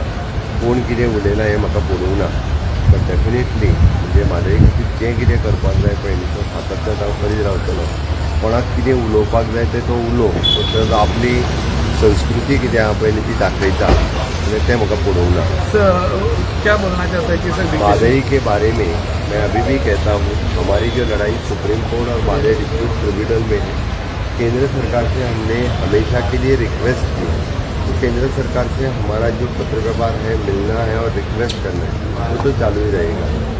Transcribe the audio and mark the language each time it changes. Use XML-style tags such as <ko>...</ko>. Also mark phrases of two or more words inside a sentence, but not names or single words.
<kok>कोण कितें उलयलां हें म्हाका पडूंक ना,</kok> <en>but definitely</en> <kok>म्हणजे म्हादई खातीर जें कितें करपाक जाय पळय न्ही तो सातत्यान हांव करीत रावतलो. कोणाक कितें उलोवपाक जाय तें तो उलोव, तर आपली संस्कृती कितें आहा पळय न्ही ती दाखयता आनी तें म्हाका पडूंक ना.</kok> <hi>क्या बोलना चाहता है कि सर म्हादई के बारे में मैं अभी भी कहता हूँ, हमारी जो लड़ाई सुप्रीम कोर्ट और म्हादई डिस्ट्रिक्ट ट्रिब्यूनल में है, केंद्र सरकार से हमने हमेशा के लिए रिक्वेस्ट की तो केंद्र सरकार से हमारा जो पत्र व्यवहार है मिलना है और रिक्वेस्ट करना है वो तो चालू ही रहेगा.</hi>